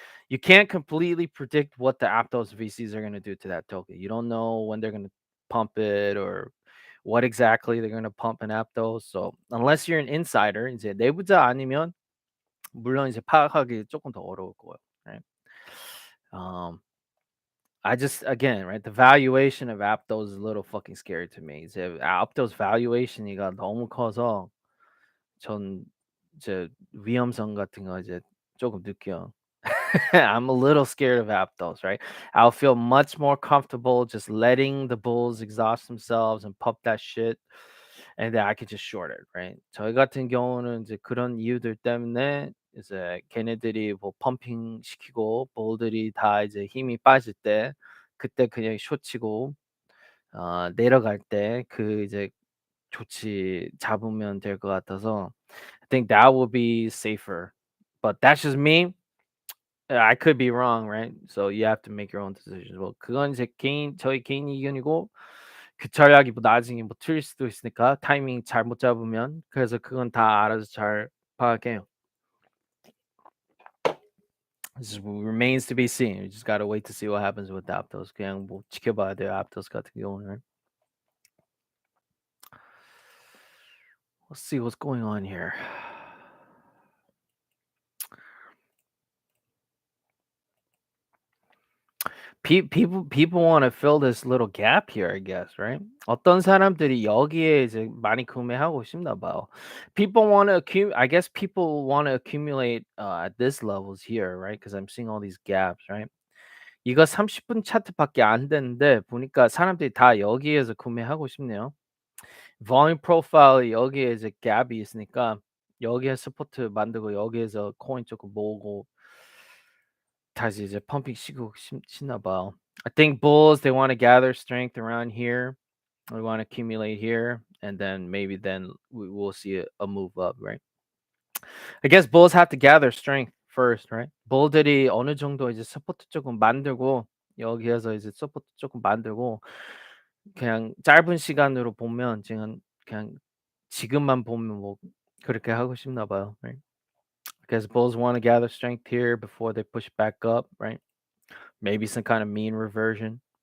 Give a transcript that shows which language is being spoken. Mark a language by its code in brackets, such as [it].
[en] You can't completely predict what the Aptos VCs are going to do to that token. You don't know when they're going to pump it or what exactly they're going to pump in Aptos. So unless you're an insider, [ko] 이제 내부자 아니면 물론 이제 파악하기 조금 더 어려울 거예요. [en] Right? Um, I just again, right? The valuation of Aptos is a little fucking scary to me. [ko] 이제 Aptos valuation이가 너무 커서 전 이제 위험성 같은 거 이제 조금 느껴요. [en] I'm a little scared of Aptos, right? I'll feel much more comfortable just letting the bulls exhaust themselves and pump that shit, and then I could just short it, right? [ko] 저희 같은 경우는 이제 그런 이유들 때문에 이제 걔네들이 뭐 펌핑 시키고 볼들이 다 이제 힘이 빠질 때 그때 그냥 숏 치고 내려갈 때 그 이제 조치 잡으면 될 것 같아서 [en] I think that will be safer. But that's just me. I could be wrong, right? So you have to make your own decisions. [ko] 뭐 그건 저희 개인 의견이고 그 전략이 뭐 나중에 뭐 틀릴 수도 있으니까 타이밍 잘못 잡으면 그래서 그건 다 알아서 잘 파악해요. [en] This remains to be seen. We just gotta wait to see what happens with Aptos. [ko] 그냥 뭐 지켜봐야 돼요. Aptos 같은 경우는. [en] Let's see what's going on here. People want to fill this little gap here, I guess, right? [ko] 어떤 사람들이 여기에 이제 많이 구매하고 싶나 봐요. [en] People want to I guess people want to accumulate at this levels here, right? Because I'm seeing all these gaps, right? [ko] 이거 30분 차트밖에 안 되는데 보니까 사람들이 다 여기에서 구매하고 싶네요. Volume profile 여기에 이제 갭이 있으니까 여기에 스포트 만들고 여기에서 코인 조금 모으고 다시 이제 펌핑 시키고 싶나 봐요. [en] I think bulls they want to gather strength around here. We want to accumulate here, and then maybe then we will see a move up, right? I guess bulls have to gather strength first, right? [ko] bull들이 어느 정도 이제 서포트 조금 만들고 여기에서 이제 서포트 조금 만들고 그냥 짧은 시간으로 보면 그냥 지금만 보면 뭐 그렇게 하고 싶나 봐요, right? [en] Because bulls want to gather strength here before they push back up, right? Maybe some kind of mean reversion.